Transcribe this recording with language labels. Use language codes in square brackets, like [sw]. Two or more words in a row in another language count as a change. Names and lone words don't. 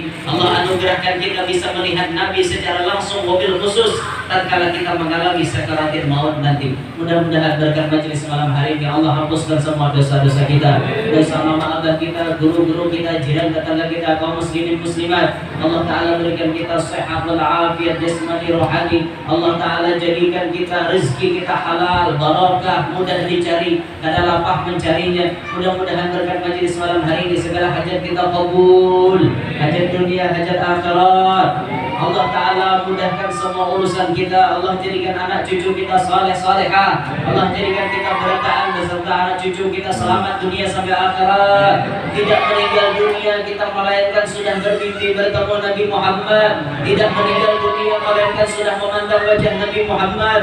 [id] Allah anugerahkan kita bisa melihat Nabi secara langsung mobil khusus tatkala kita mengalami sakaratul maut nanti. Mudah-mudahan berkat majelis malam hari ini Allah hapuskan semua dosa-dosa kita, dosa mama abah kita, guru-guru kita, jiran tetangga kita, kaum muslimin muslimat. Allah Ta'ala berikan kita sehat wal afiat jasmani rohani. Allah Ta'ala jadikan kita rezeki kita halal, barakah, mudah dicari, [bjn] kada lapah mencarinya. [id] Mudah-mudahan berkat majelis malam hari ini segala hajat kita kabul, hajat dunia, hajat akhirat. Allah Ta'ala mudahkan semua urusan kita. Allah jadikan anak cucu kita saleh salehah. Allah jadikan kita bertahan beserta anak cucu kita selamat dunia sampai akhirat. Tidak meninggal dunia kita melainkan sudah bermimpi bertemu Nabi Muhammad. Tidak meninggal dunia melainkan sudah memandang wajah Nabi Muhammad.